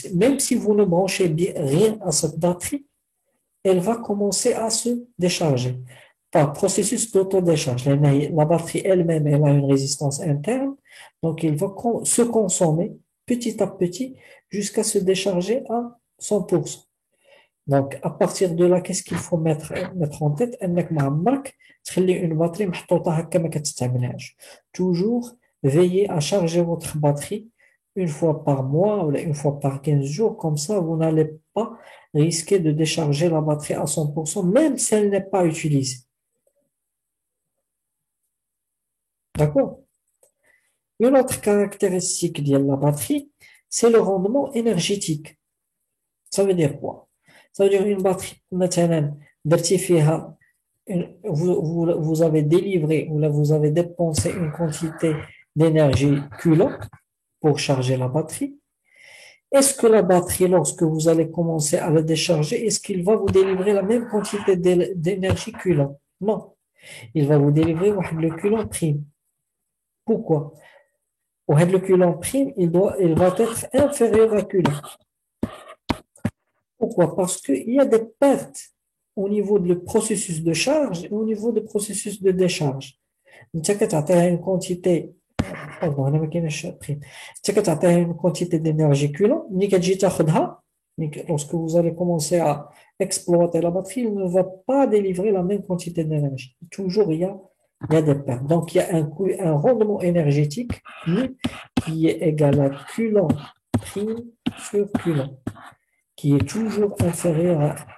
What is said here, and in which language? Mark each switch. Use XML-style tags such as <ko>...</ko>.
<fr>Même si vous ne branchez rien à cette batterie, elle va commencer à se décharger par processus d'autodécharge. La batterie elle-même, elle a une résistance interne, donc il va se consommer petit à petit jusqu'à se décharger à 100%. Donc, à partir de là, qu'est-ce qu'il faut mettre en tête?</fr> <ar>انك ما عمرك تخلي une batterie محطوطة هكا ما كتستعملهاش.</ar> <fr>Toujours veillez à charger votre batterie une fois par mois ou une fois par 15 jours. Comme ça, vous n'allez pas risquer de décharger la batterie à 100%, même si elle n'est pas utilisée. D'accord? Une autre caractéristique de la batterie, c'est le rendement énergétique. Ça veut dire quoi? Ça veut dire une batterie,</fr> <ar>مثلا درتي فيها</ar> <fr>vous avez délivré ou là vous avez dépensé une quantité d'énergie coulomb pour charger la batterie. Est-ce que la batterie, lorsque vous allez commencer à la décharger, est-ce qu'il va vous délivrer la même quantité d'énergie coulomb? Non. Il va vous délivrer le coulomb prime. Pourquoi? Le coulomb prime, il va être inférieur à coulomb. Pourquoi? Parce qu'il y a des pertes au niveau du processus de charge et au niveau du processus de décharge.</fr> <ar>انت كتعطيها</ar> <fr>une quantité pardon</fr> <ar>هنا ما كاينش prime. انت كتعطيها</ar> <fr>une quantité d'énergie coulomb</fr> <ar>ملي كتجي تاخذها</ar> <fr>lorsque vous allez commencer à exploiter la batterie, il ne va pas délivrer la même quantité d'énergie. Toujours il y a des pertes. Donc il y a un rendement énergétique qui est égal à coulomb prime sur coulomb, qui est toujours inférieur à.</fr>